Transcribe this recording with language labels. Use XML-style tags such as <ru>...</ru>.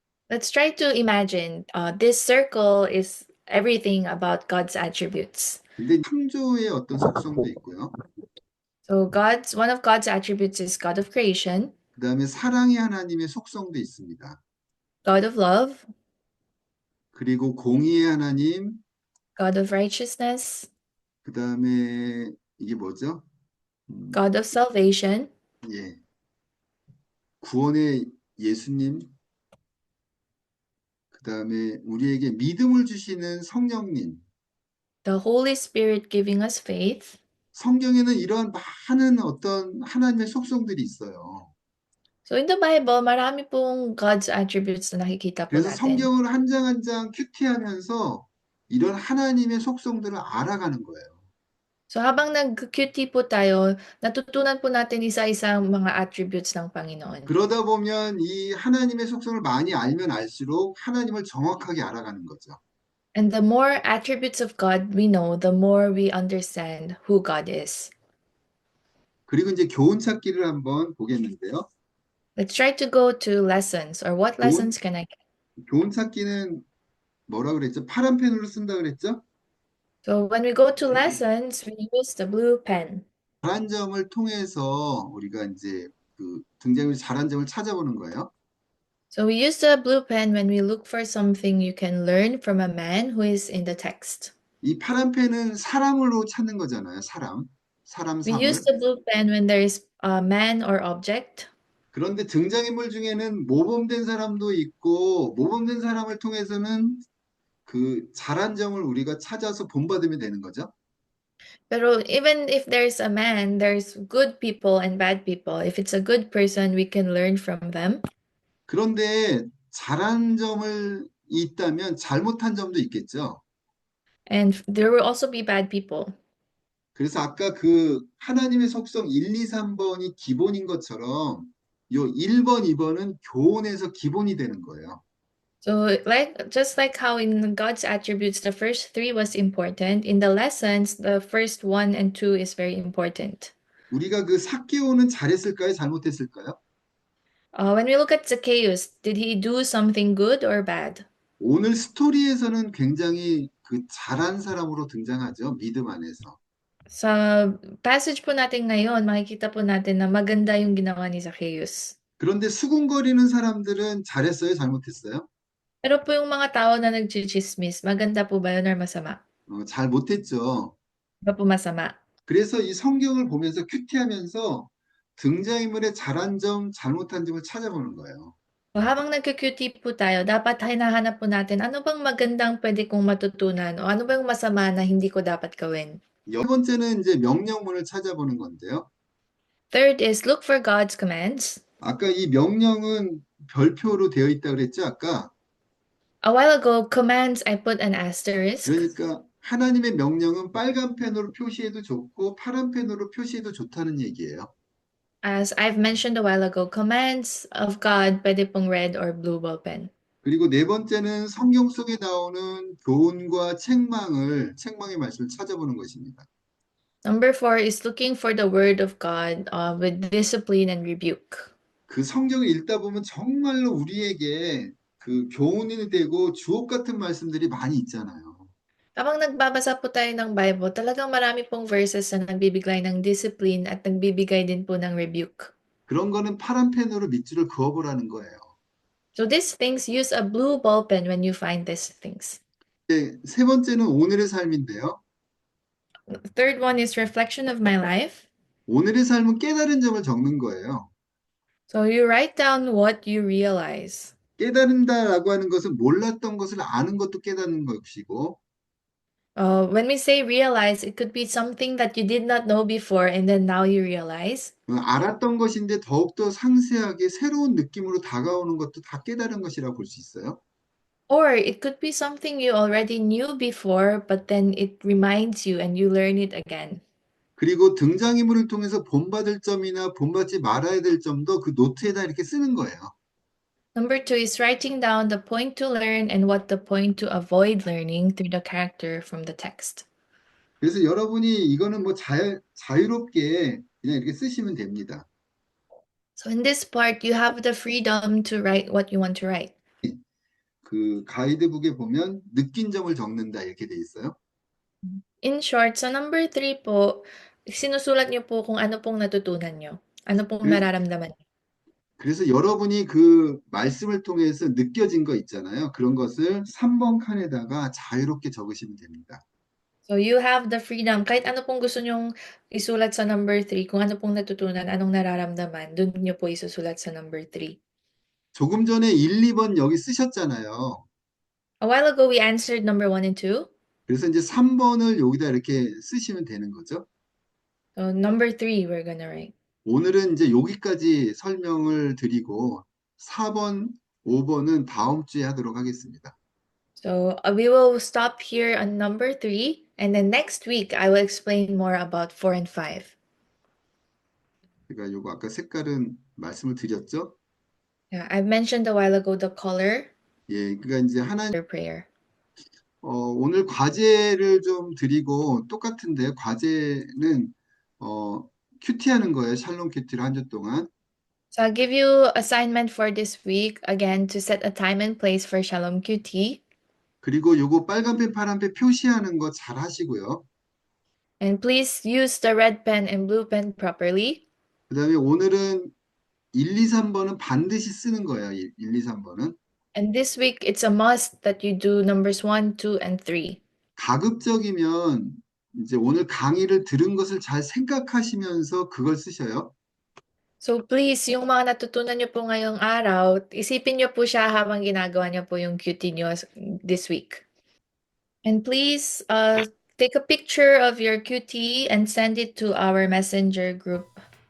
<en>Let's try to imagine this circle is everything about God's attributes.</en> <ko>근데 창조의 어떤 속성도 있고요.</ko> <en>So one of God's attributes is God of creation,</en> <ko>그 다음에 사랑의 하나님의 속성도 있습니다.</ko> <en>God of love,</en> <ko>그리고 공의의 하나님,</ko> <en>God of righteousness,</en> <ko>그 다음에 이게 뭐죠?</ko> <en>God of salvation,</en> <ko>예. 구원의 예수님, 그 다음에 우리에게 믿음을 주시는 성령님.</ko> <en>the Holy Spirit giving us faith.</en> <ko>성경에는 이러한 많은 어떤 하나님의 속성들이 있어요.</ko> <en>So in the Bible,</en> <tl>marami pong</tl> <en>God's attributes</en> <tl>na nakikita po</tl> <ko>그래서</ko> <tl>natin.</tl> <ko>성경을 한 장 한 장 큐티하면서 이런 하나님의 속성들을 알아가는 거예요.</ko> <tl>So habang nag-QT po tayo, natutunan po natin isa-isang mga attributes ng Panginoon.</tl> <ko>그러다 보면 이 하나님의 속성을 많이 알면 알수록 하나님을 정확하게 알아가는 거죠.</ko> <en>And the more attributes of God we know, the more we understand who God is.</en> <ko>그리고 이제 교훈 찾기를 한번 보겠는데요.</ko> <en>Let's try to go to lessons, or what lessons can I get?</en> <ko>교훈 찾기는 뭐라 그랬죠? 파란 펜으로 쓴다 그랬죠?</ko> <en>So when we go to lessons, we use the blue pen.</en> <ko>잘한 점을 통해서 우리가 이제 그 등장인물 잘한 점을 찾아보는 거예요.</ko> <en>So we use the blue pen when we look for something you can learn from a man who is in the text.</en> <ko>이 파란 펜은 사람으로 찾는 거잖아요. 사람,</ko> <en>We</en> <ko>사물.</ko> <en>use the blue pen when there is a man or object.</en> <ko>그런데 등장인물 중에는 모범된 사람도 있고 모범된 사람을 통해서는 그 잘한 점을 우리가 찾아서 본받으면 되는 거죠.</ko> <tl>Pero</tl> <en>even if there's a man, there's good people and bad people. If it's a good person, we can learn from them.</en> <ko>그런데 잘한 점을 있다면 잘못한 점도 있겠죠.</ko> <en>And there will also be bad people.</en> <ko>그래서 아까 그 하나님의 속성 1, 2, 3번이 기본인 것처럼 요 1번, 2번은 교훈에서 기본이 되는 거예요.</ko> <en>So just like how in God's attributes, the first 3 was important, in the lessons, the first 1 and 2 is very important.</en> <ko>우리가 그 삭개오는 잘했을까요? 잘못했을까요? When we look at Zacchaeus, did he do something good or bad? 오늘 스토리에서는 굉장히 그 잘한 사람으로 등장하죠. 믿음 안에서.</ko> <tl>Sa passage po natin ngayon, makikita po natin na maganda yung ginawa ni Zacchaeus.</tl> <ko>그런데 수군거리는 사람들은 잘했어요, 잘못했어요?</ko> <tl>Pero po yung mga tao na nagchichismis, maganda po ba yun or masama?</tl> <ko>잘 못했죠.</ko> <tl>Ba po masama?</tl> <ko>그래서 이 성경을 보면서 큐티하면서 등장인물의 잘한 점, 잘못한 점을 찾아보는 거예요.</ko> <tl>So, habang nagka-QT po tayo, dapat hinahanap po natin ano bang magandang pwede kong matutunan o ano bang masama na hindi ko dapat gawin.</tl> <ko>세 번째는 이제 명령문을 찾아보는 건데요.</ko> <en>Third is look for God's commands.</en> <ko>아까 이 명령은 별표로 되어 있다 그랬죠, 아까?</ko> <en>A while ago, commands, I put an asterisk.</en> <ko>그러니까 하나님의 명령은 빨간 펜으로 표시해도 좋고 파란 펜으로 표시해도 좋다는 얘기예요.</ko> <en>As I've mentioned a while ago, commands of God,</en> <tl>pwede pong</tl> <en>red or blue ball pen.</en> <ko>그리고 네 번째는 성경 속에 나오는 교훈과 책망의 말씀을 찾아보는 것입니다.</ko> <en>Number 4 is looking for the word of God with discipline and rebuke.</en> <ko>그 성경을 읽다 보면 정말로 우리에게 그 교훈이 되고 주옥 같은 말씀들이 많이 있잖아요.</ko> <tl>Habang nagbabasa po tayo ng Bible, talagang marami pong verses na nagbibigay ng discipline at nagbibigay din po ng rebuke.</tl> <ko>그런 거는 파란 펜으로 밑줄을 그어보라는 거예요.</ko> <en>So these things, use a blue ball pen when you find these things.</en> <ko>세 번째는 오늘의 삶인데요.</ko> <en>Third one is reflection of my life.</en> <ko>오늘의 삶은 깨달은 점을 적는 거예요.</ko> <en>So you write down what you realize.</en> <ko>깨달은다라고 하는 것은 몰랐던 것을 아는 것도 깨닫는 것이고,</ko> <en>When we say realize, it could be something that you did not know before and then now you realize.</en> <ko>알았던 것인데 더욱더 상세하게 새로운 느낌으로 다가오는 것도 다 깨달은 것이라고 볼 수 있어요.</ko> <en>Or it could be something you already knew before, but then it reminds you and you learn it again.</en> <ko>그리고 등장인물을 통해서 본받을 점이나 본받지 말아야 될 점도 그 노트에다 이렇게 쓰는 거예요.</ko> <en>Number 2 is writing down the point to learn and what the point to avoid learning through the character from the text.</en> <ko>그래서 여러분이 이거는 뭐 자유롭게 그냥 이렇게 쓰시면 됩니다.</ko> <en>So in this part, you have the freedom to write what you want to write.</en> <ko>그 가이드북에 보면 느낀 점을 적는다 이렇게 돼 있어요.</ko> <en>In short,</en> <tl>sa number 3 po, sinusulat niyo po kung ano pong natutunan niyo. Ano pong</tl> <ko>그-</ko> <tl>nararamdaman niyo.</tl> <ko>그래서 여러분이 그 말씀을 통해서 느껴진 거 있잖아요. 그런 것을 3번 칸에다가 자유롭게 적으시면 됩니다.</ko> <en>So you have the freedom.</en> <tl>Kahit ano pong gusto nyong isulat sa number 3, kung ano pong natutunan, anong nararamdaman, dun niyo po isusulat sa number 3.</tl> <ko>조금 전에 1, 2번 여기 쓰셨잖아요.</ko> <en>A while ago, we answered number 1 and 2.</en> <ko>그래서 이제 3번을 여기다 이렇게 쓰시면 되는 거죠.</ko> <en>So number 3, we're gonna write.</en> <ko>오늘은 이제 여기까지 설명을 드리고 4번, 5번은 다음 주에 하도록 하겠습니다.</ko> <en>So we will stop here on number 3, and then next week, I will explain more about 4 and 5.</en> <ko>제가 요거 아까 색깔은 말씀을 드렸죠?</ko> <en>Yeah, I've mentioned a while ago the color</en> <ko>예, 그러니까 이제 하나님</ko> <en>for prayer.</en> <ko>오늘 과제를 좀 드리고 똑같은데 과제는 큐티하는 거예요. 샬롬 큐티를 한 주 동안.</ko> <en>So I'll give you assignment for this week, again, to set a time and place for Shalom QT.</en> <ko>그리고 요거 빨간 펜, 파란 펜 표시하는 거 잘 하시고요.</ko> <en>And please use the red pen and blue pen properly.</en> <ko>그다음에 오늘은 1, 2, 3번은 반드시 쓰는 거예요. 1, 2, 3번은.</ko> <en>And this week, it's a must that you do numbers 1, 2, and 3.</en> <ko>가급적이면 이제 오늘 강의를 들은 것을 잘 생각하시면서 그걸 쓰셔요.</ko> <en>So please,</en> <tl>yung mga natutunan nyo po ngayong araw, isipin nyo po siya habang ginagawa nyo po yung QT nyo</tl> <en>this week. And please take a picture of your QT and send it to our messenger group</en>